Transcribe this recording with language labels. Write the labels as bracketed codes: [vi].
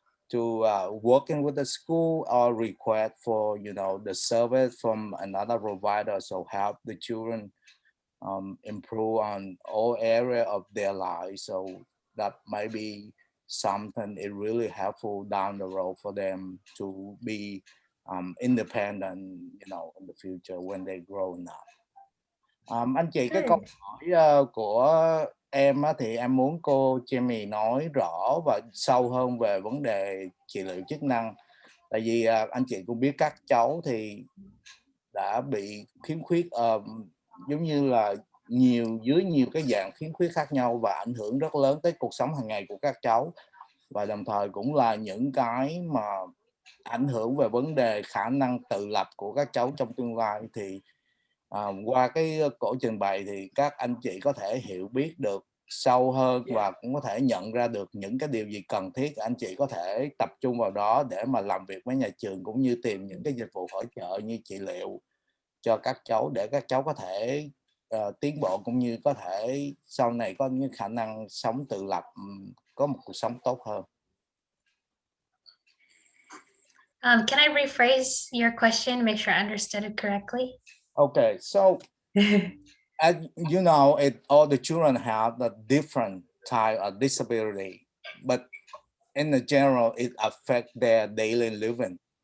[en] to working with the school or request for the service from another provider, so help the children improve on all area of their lives. So that might be something is really helpful down the road for them to be independent, in the future when they grow up. [vi] Anh chị, cái câu hỏi của em thì em muốn cô Jamie nói rõ và sâu hơn về vấn đề trị liệu chức năng. Tại vì anh chị cũng biết các cháu thì đã bị khiếm khuyết giống như là dưới nhiều cái dạng khiếm khuyết khác nhau và ảnh hưởng rất lớn tới cuộc sống hàng ngày của các cháu, và đồng thời cũng là những cái mà ảnh hưởng về vấn đề khả năng tự lập của các cháu trong tương lai, thì qua cái cổ trình bày thì các anh chị có thể hiểu biết được sâu hơn và cũng có thể nhận ra được những cái điều gì cần thiết, anh chị có thể tập trung vào đó để mà làm việc với nhà trường, cũng như tìm những cái dịch vụ hỗ trợ như trị liệu cho các cháu để các cháu có thể tiến bộ, cũng như có thể sau này có những khả năng sống tự lập, có một cuộc sống tốt hơn. [en] Can I rephrase your question, make sure I understood it correctly? Okay, so as you know, all the children have a different type of disability, but in the general, it affects their daily living.